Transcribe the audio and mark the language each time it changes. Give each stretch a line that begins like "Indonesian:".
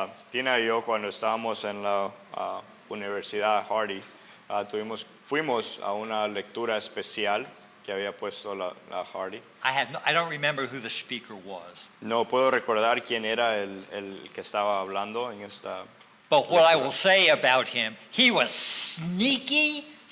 Spanish: Tina y yo cuando estábamos en la Universidad Hardy, fuimos a una lectura especial que había puesto la Hardy.
English: I don't remember who the speaker was.
Spanish: No puedo recordar quién era el que estaba hablando en esta.
English: But what I will say about him, he was sneaky.